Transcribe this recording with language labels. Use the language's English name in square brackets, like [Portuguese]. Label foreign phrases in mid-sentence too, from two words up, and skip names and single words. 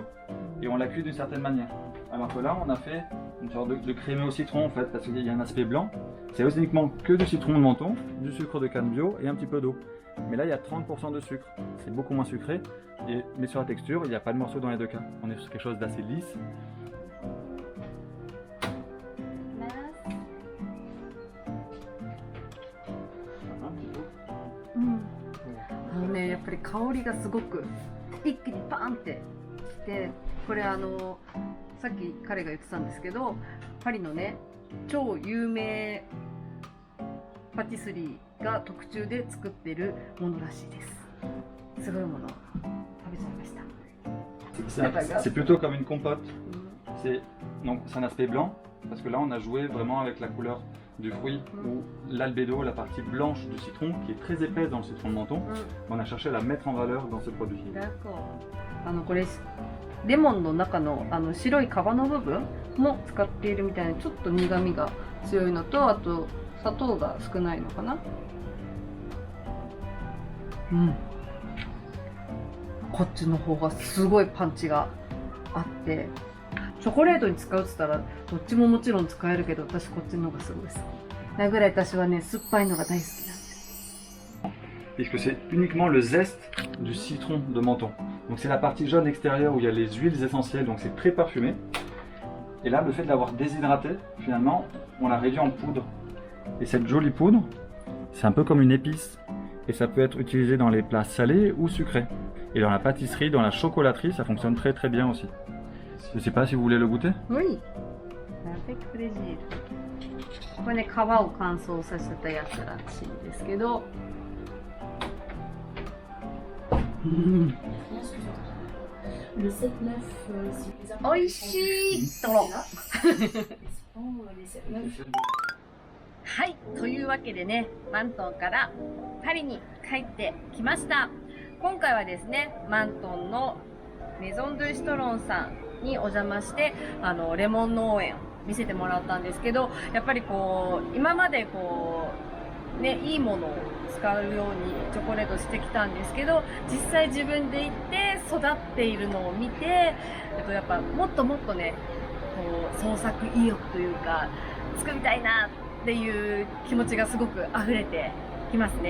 [French] Et on la cuit d'une certaine manière. Alors que là, on a fait une sorte de crémeux au citron en fait, parce qu'il y a un aspect blanc. C'est uniquement que du citron de Menton, du sucre de canne bio et un petit peu d'eau. Mais là, il y a 30% de sucre. C'est beaucoup moins sucré. Mais sur la texture, il n'y a pas de morceaux dans les deux cas. On est sur quelque chose d'assez lisse. [Japanese] ね、やっぱり香りがすごく一気にパーンってきて、これさっき彼が言ってたんですけど、パリのね超有名パティスリーが特注で作ってるものらしいです。すごいもの食べちゃいました。 [French] C'est plutôt comme une compote. C'est un aspect blanc, parce que là on a joué vraiment avec la couleur du fruit ou l'albédo, la partie blanche du citron, qui est très épaisse dans le citron de Menton. On a cherché à la mettre en valeur dans ce produit. [Japanese] これレモンの中の白い皮の部分も使っているみたいな、ちょっと苦みが強いのと、あと砂糖が少ないのかな。こっちの方がすごいパンチがあって、チョコレートに使うって言ったらどっちももちろん使えるけど、私こっちの方がすごい好きなぐらい、私はね酸っぱいのが大好きなんです。 [French] Puisque c'est uniquement le zeste du citron de Menton. Donc c'est la partie jaune extérieure où il y a les huiles essentielles, donc c'est très parfumé. Et là, le fait de l'avoir déshydraté, finalement, on l'a réduit en poudre. Et cette jolie poudre, c'est un peu comme une épice. Et ça peut être utilisé dans les plats salés ou sucrés. Et dans la pâtisserie, dans la chocolaterie, ça fonctionne très très bien aussi. Je ne sais pas si vous voulez le goûter. Oui. Avec plaisir. [Japanese] これね、皮を乾燥させたやつらしいんですけど。 [French] Le 7-9, si les apports [Japanese] おいしいとろ。はい、というわけでね、マントンからパリに帰ってきました。今回はですね、マントンのメゾン・ドゥ・シトロンさんにお邪魔して、レモン農園を見せてもらったんですけど、やっぱりこう、今までこう、ね、いいものを使うようにチョコレートしてきたんですけど、実際自分で行って育っているのを見て、やっぱもっともっとね、こう創作意欲というか、作りたいなっていう気持ちがすごく溢れてきますね。